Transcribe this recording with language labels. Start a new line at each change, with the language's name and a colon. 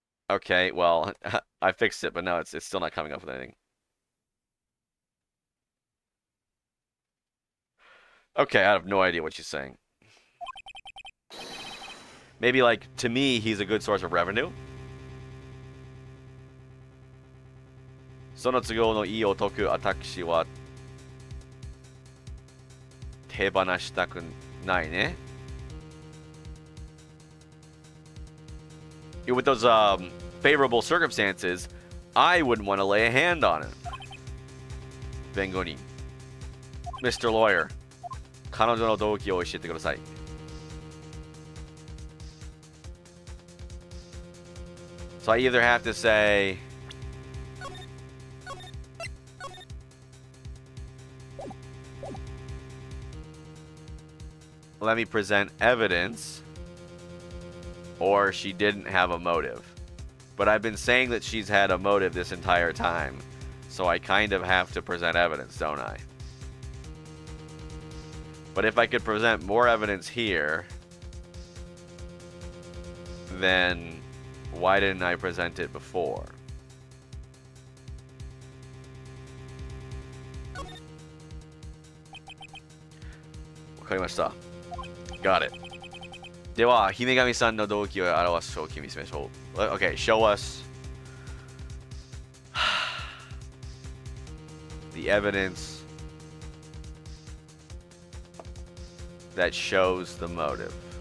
English: Okay, well, I fixed it, but no, it's still not coming up with anything. Okay, I have no idea what she's saying. Maybe like to me, he's a good source of revenue.
Japanese: その都合のいい男、私は手放したくないね。
English: With those favorable circumstances, I wouldn't want to lay a hand on it.
Japanese: 弁護人 Mr.
English: Lawyer,
Japanese: 彼女の動機を教えてください。
English: So I either have to say, let me present evidence, or she didn't have a motive. But I've been saying that she's had a motive this entire time, so I kind of have to present evidence, don't I? But if I could present more evidence here, then why didn't I present it before? Got it.
Japanese: では、姫神さんの動機を表す証拠を見せましょう。
English: Okay, show us the evidence that shows the motive.